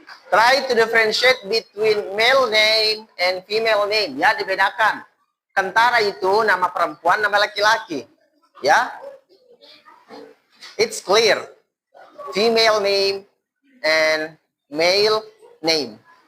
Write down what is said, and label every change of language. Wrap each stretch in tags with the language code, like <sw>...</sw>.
<en>Try to differentiate between male name and female name.</en> <id>Ya, dibedakan. Kentara itu nama perempuan, nama laki-laki.</id> <en>Ya. It's clear. Female name and male name.</en>